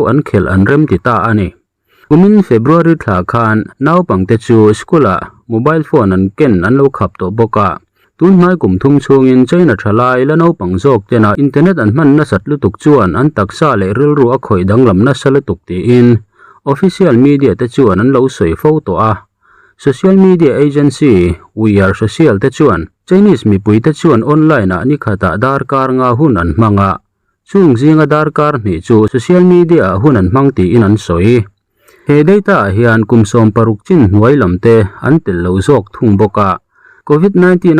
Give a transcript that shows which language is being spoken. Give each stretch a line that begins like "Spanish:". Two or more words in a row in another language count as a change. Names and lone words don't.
Hmar: an khel an rem ti ta ani kumin February thla khan naupang te chu skula mobile phone an ken an lo khap to boka tun mai kum thum chungin China thalai la naupang jok tena internet an man na sat lutuk chuan an taksa le ril ru a khoi danglam na salutuk ti in
English: official media
Hmar: te chuan an lo soi photo a
English: social media agency we are social
Hmar: te chuan Chinese mi pui te chuan online a ni khata darkar nga hun an manga chung zinga darkar ni chu
English: social media
Hmar: hun an mang ti in an soi he data hian kumsom paruk chin hnuailam te an tel lo zok thung boka COVID-19